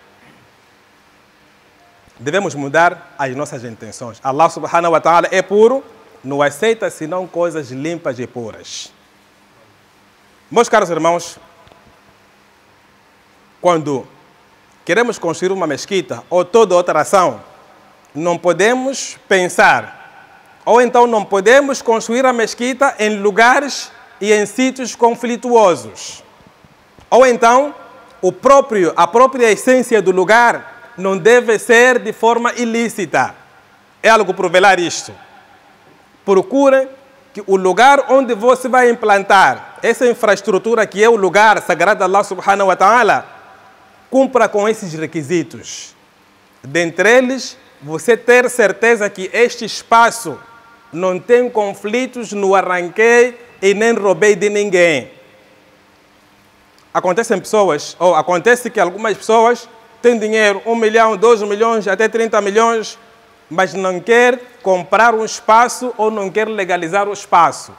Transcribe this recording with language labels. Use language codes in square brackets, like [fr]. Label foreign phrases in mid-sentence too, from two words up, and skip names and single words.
[pt] Devemos mudar as nossas intenções. Allah [ar] سبحانه وتعالى [pt] é puro, não aceita senão coisas limpas e puras. Meus caros irmãos, quando queremos construir uma mesquita ou toda outra ação, não podemos pensar, ou então não podemos construir a mesquita em lugares e em sítios conflituosos. Ou então, a própria essência do lugar não deve ser de forma ilícita. É algo por velar isto. Procure que o lugar onde você vai implantar essa infraestrutura, que é o lugar sagrado de Allah [ar] سبحانه وتعالى, [pt] cumpra com esses requisitos. Dentre eles, você ter certeza que este espaço não tem conflitos no arranquei e nem roubei de ninguém. Acontece que algumas pessoas têm dinheiro, 1 milhão, 2 milhões, até 30 milhões, mas não quer comprar um espaço ou não quer legalizar o espaço.